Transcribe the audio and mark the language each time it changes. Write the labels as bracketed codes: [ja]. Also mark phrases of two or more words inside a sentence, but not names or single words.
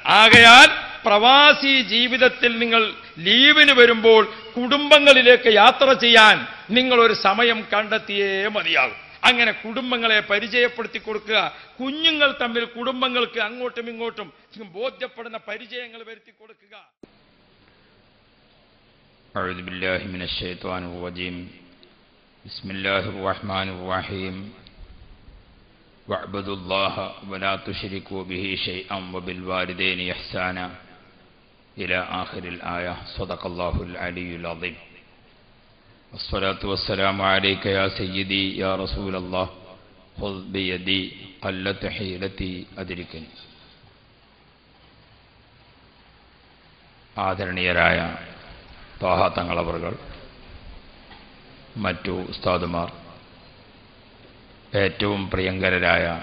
[ml] ആകയാൽ പ്രവാസി ജീവിതത്തിൽ നിങ്ങൾ ലീവിന് വരുമ്പോൾ കുടുംബങ്ങളിലേക്ക് യാത്ര ചെയ്യാൻ നിങ്ങൾ ഒരു സമയം കണ്ടെത്തിയേ മതിയാകും. അങ്ങനെ കുടുംബങ്ങളെ പരിചയപ്പെടുത്തി കൊടുക്കുക. കുഞ്ഞുങ്ങൾ തമ്മിൽ കുടുംബങ്ങൾക്ക് അങ്ങോട്ടും ഇങ്ങോട്ടും ബോധ്യപ്പെടുന്ന പരിചയങ്ങൾ വരുത്തി കൊടുക്കുക. [ar] أعوذ بالله من الشيطان الرجيم بسم الله الرحمن الرحيم واعبدوا الله ولا تشركوا به شيئا وبالوالدين إحسانا إلى آخر الآية صدق الله العلي العظيم والصلاة والسلام عليك يا سيدي يا رسول الله خذ بيدي قلت حيلتي أدركني. [ml] ആദരണീയരായ ത്വാഹ തങ്ങളവറുകൾ, മറ്റു ഉസ്താദുമാർ, ഏറ്റവും പ്രിയങ്കരരായ